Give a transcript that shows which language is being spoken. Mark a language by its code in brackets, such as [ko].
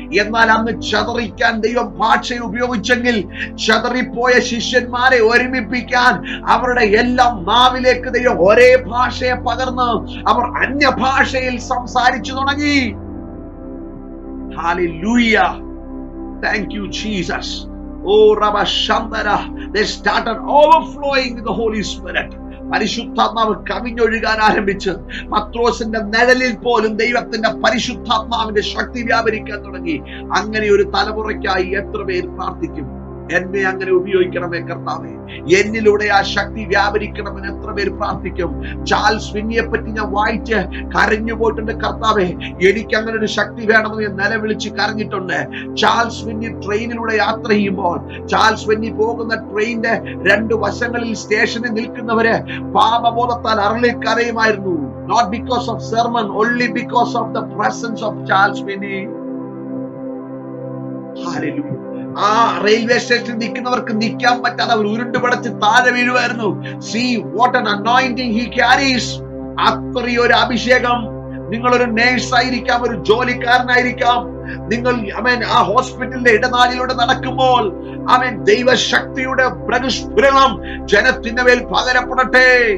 [ml] എന്നാൽ അന്ന് ചതറിക്കാൻ ദൈവം ഭാഷയെ ഉപയോഗിച്ചെങ്കിൽ ചതറിപ്പോയ ശിഷ്യന്മാരെ ഒരുമിപ്പിക്കാൻ അവരുടെ എല്ലാം നാവിലേക്ക് ദൈവം ഒരേ ഭാഷയെ പകർന്ന് അവർ അന്യഭാഷയിൽ സംസാരിച്ചു തുടങ്ങി. [en] Hallelujah. Thank you Jesus. Oh Rabba Shandara, they started overflowing with the Holy Spirit. [ml] പരിശുദ്ധാത്മാവ് കവിഞ്ഞൊഴുകാൻ ആരംഭിച്ച് പത്രോസിന്റെ നിഴലിൽ പോലും ദൈവത്തിന്റെ പരിശുദ്ധാത്മാവിന്റെ ശക്തി വ്യാപരിക്കാൻ തുടങ്ങി. അങ്ങനെ ഒരു തലമുറയ്ക്കായി എത്ര പേര് പ്രാർത്ഥിക്കും? എന്നെ അങ്ങനെ ഉപയോഗിക്കണമേ കർത്താവേ, എന്നിലൂടെ ആ ശക്തി വ്യാപരിക്കണമെന്ന് എത്ര പേര് പ്രാർത്ഥിക്കും? ചാൾസ് വിന്നിയെ പറ്റി ഞാൻ വായിച്ച് കരഞ്ഞു പോയിട്ടുണ്ട്. കർത്താവേ, എനിക്ക് അങ്ങനെ ഒരു ശക്തി വേണമെന്ന് ഞാൻ നിലവിളിച്ച് കരഞ്ഞിട്ടുണ്ട്. ചാൾസ് വിന്നി ട്രെയിനിലൂടെ യാത്ര ചെയ്യുമ്പോൾ, ചാൾസ് വിന്നി പോകുന്ന ട്രെയിനിന്റെ 2 വശങ്ങളിൽ സ്റ്റേഷനിൽ നിൽക്കുന്നവര് പാപബോധത്താൽ അരളിക്കരയുമായിരുന്നു. [en] Not because of sermon, only because of the presence of Charles Finney. Hallelujah. [ml] ആ റെയിൽവേ സ്റ്റേഷനിൽ നിൽക്കുന്നവർക്ക് നിൽക്കാൻ പറ്റാതെ അവർ ഉരുണ്ടുപടച്ച് താഴെ വീഴുമായിരുന്നു. [en] See what an anointing he carries. [ml] അത്രയൊരു അഭിഷേകം. നിങ്ങളൊരു നേഴ്സ് ആയിരിക്കാം, ഒരു ജോലിക്കാരനായിരിക്കാം. നിങ്ങൾ ആ ഹോസ്പിറ്റലിന്റെ ഇടനാഴിലൂടെ നടക്കുമ്പോൾ ദൈവശക്തിയുടെ പ്രകൃഷ്പുരണം ജനത്തിന്റെ മേൽ പകരപ്പെടട്ടെ.